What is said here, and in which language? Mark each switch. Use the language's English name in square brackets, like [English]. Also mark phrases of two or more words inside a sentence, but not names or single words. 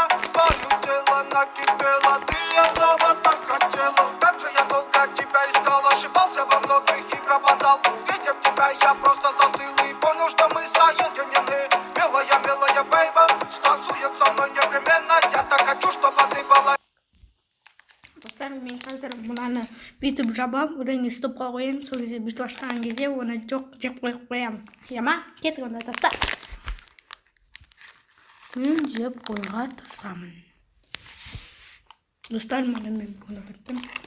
[Russian] Твое тело накипело, ты этого так хотела. Как же я долго тебя искал, ошибался во многих и пропадал. Увидев тебя, я просто застыл и понял, что мы соединены. Милая, милая, бейба, станцует со мной непременно. Я так хочу, чтобы ты была. [Kazakh] Достар, мен қазір мынаны бүйтіп жабам, одан кейін стопқа қоямын. Сол кезде бүйтіп ашқан кезде оны жоқ жеп қойып қоямын. Иә ма? Кеттік онда достар. Мен жеп қойға тырысамын. Достар, мына мен бұны біттім.